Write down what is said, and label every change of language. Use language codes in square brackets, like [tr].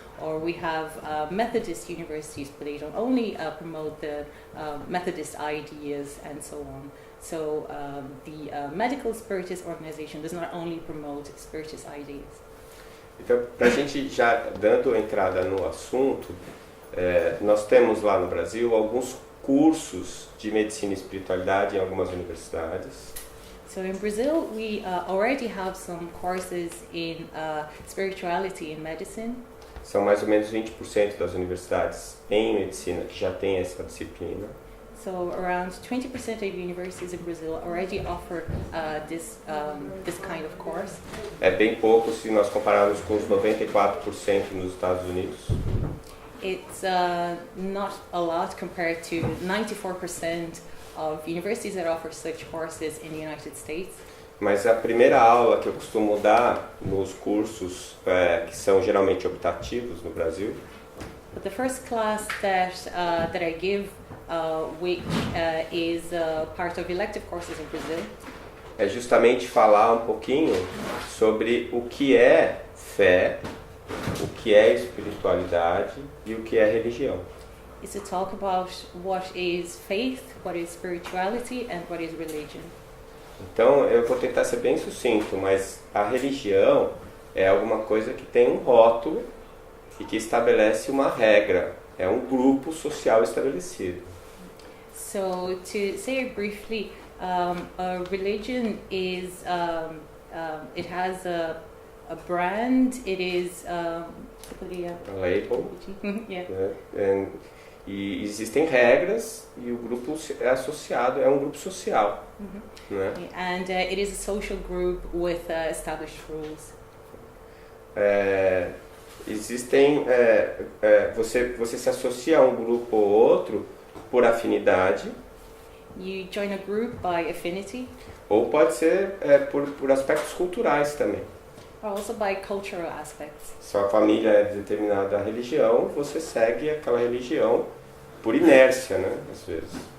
[en] Or we have Methodist universities, but they don't only promote the Methodist ideas and so on. So the Medical Spiritist Organization does not only promote Spiritist ideas. [pt] Então, para a gente já dando entrada no assunto, nós temos lá no Brasil alguns cursos de medicina e espiritualidade em algumas universidades. [en] So in Brazil, we already have some courses in spirituality and medicine. [pt] São mais ou menos 20% das universidades em medicina que já têm essa disciplina. [en] So around 20% of universities in Brazil already offer this kind of course. [pt] É bem pouco se nós compararmos com os 94% nos Estados Unidos. [en] It's not a lot compared to 94% of universities that offer such courses in the United States. [pt] Mas a primeira aula que eu costumo dar nos cursos que são geralmente optativos no Brasil, [en] But the first class that I give, which is part of elective courses in Brazil, [pt] é justamente falar um pouquinho sobre o que é fé, o que é espiritualidade e o que é religião. [en] is to talk about what is faith, what is spirituality, and what is religion. [pt] Então eu vou tentar ser bem sucinto, mas a religião é alguma coisa que tem um rótulo e que estabelece uma regra, é um grupo social estabelecido. [en] So to say it briefly, a religion is it has a brand. It is A label, yeah. né? [pt] E existem regras e o grupo é associado, é um grupo social, né? [en] And it is a social group with established rules. [pt] Existem você se associa a um grupo ou outro por afinidade, [en] You join a group by affinity, [pt] ou pode ser por aspectos culturais também. [en] or also by cultural aspects. [pt] Sua família é de determinada religião, você segue aquela religião por inércia, né, às vezes.